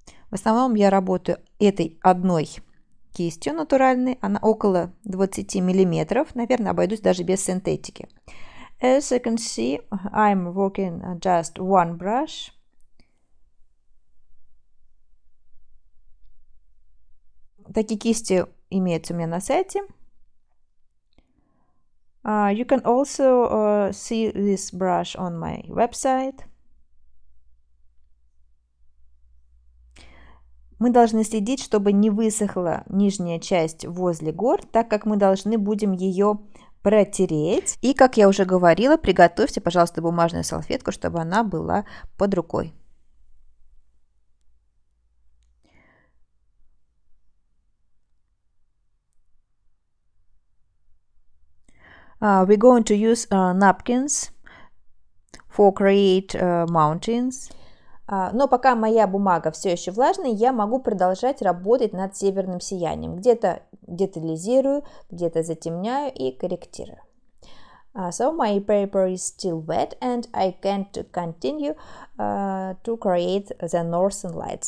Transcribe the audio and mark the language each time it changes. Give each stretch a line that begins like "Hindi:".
Russian: В основном я работаю этой одной кистью натуральной, она около 20 миллиметров, наверное, обойдусь даже без синтетики.
English: As you can see, I'm working just one brush.
Russian: Такие кисти имеются у меня на сайте.
English: You can also see this brush on my website.
Russian: Мы должны следить, чтобы не высохла нижняя часть возле гор, так как мы должны будем ее протереть. И, как я уже говорила, приготовьте, пожалуйста, бумажную салфетку, чтобы она была под рукой.
English: We're going to use napkins for create mountains.
Russian: Но пока моя бумага все еще влажная, я могу продолжать работать над северным сиянием. Где-то детализирую, где-то затемняю и корректирую.
English: So my paper is still wet and I can't continue to create the northern lights.